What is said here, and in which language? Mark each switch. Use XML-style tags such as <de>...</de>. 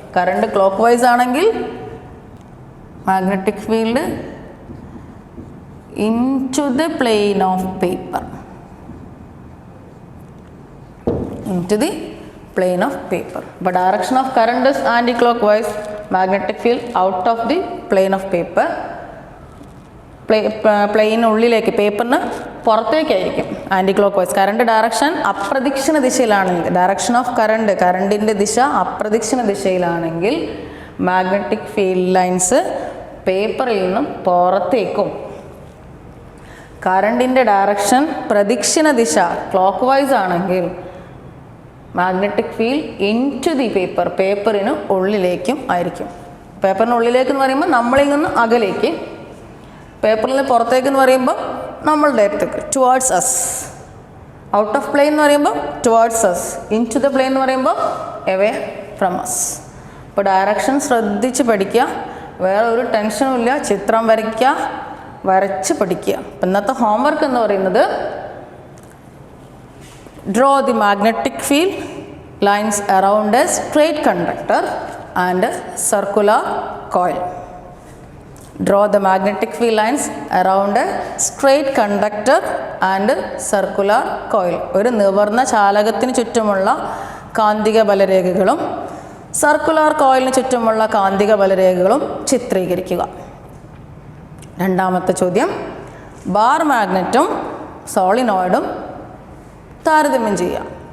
<en>Current clockwise</en> <ml>ആണെങ്കിൽ</ml> <en>magnetic field into the plane of paper, into the plane of paper. But direction of current is anti-clockwise, magnetic field out of the plane of paper.</en> <ml>Plain ഉള്ളിലേക്ക്, പേപ്പറിന് പുറത്തേക്കായിരിക്കും anti clock vice. Current direction അപ്രദക്ഷിണ ദിശയിലാണെങ്കിൽ, direction of കറണ്ടിൻ്റെ ദിശ അപ്രദക്ഷിണ ദിശയിലാണെങ്കിൽ magnetic field lines പേപ്പറിൽ നിന്നും പുറത്തേക്കും. കറണ്ടിൻ്റെ direction പ്രദക്ഷിണ ദിശ clock vice ആണെങ്കിൽ magnetic field</ml> <en>into the paper,</en> <ml>പേപ്പറിന് ഉള്ളിലേക്കും ആയിരിക്കും. പേപ്പറിന് ഉള്ളിലേക്ക് എന്ന് പറയുമ്പോൾ നമ്മളിൽ നിന്ന് അകലേക്ക്, പേപ്പറിൽ നിന്ന് പുറത്തേക്ക് എന്ന് പറയുമ്പോൾ നമ്മളുടെ അടുത്തേക്ക്,</ml> <en>Towards us. Out of plane</en> <ml>എന്ന് പറയുമ്പോൾ</ml> <en>Towards us, into the plane എന്ന് പറയുമ്പോൾ away from us.</en> <ml>അപ്പോൾ ഡയറക്ഷൻ ശ്രദ്ധിച്ച് പഠിക്കുക, വേറെ ഒരു ടെൻഷനും ഇല്ല. ചിത്രം വരയ്ക്കുക, വരച്ച് പഠിക്കുക. അപ്പം ഇന്നത്തെ ഹോംവർക്ക് എന്ന് പറയുന്നത്</ml> <en>draw the magnetic field lines around a straight conductor and a circular coil. Draw the magnetic field lines around a straight conductor and a circular coil.</en> <ml>ഒരു നിവർന്ന ചാലകത്തിന് ചുറ്റുമുള്ള കാന്തിക ബലരേഖകളും സർക്കുലർ കോയിലിന് ചുറ്റുമുള്ള കാന്തിക ബലരേഖകളും ചിത്രീകരിക്കുക. രണ്ടാമത്തെ ചോദ്യം, ബാർ മാഗ്നറ്റും സോളിനോയിഡും താരതമ്യം ചെയ്യുക.</ml>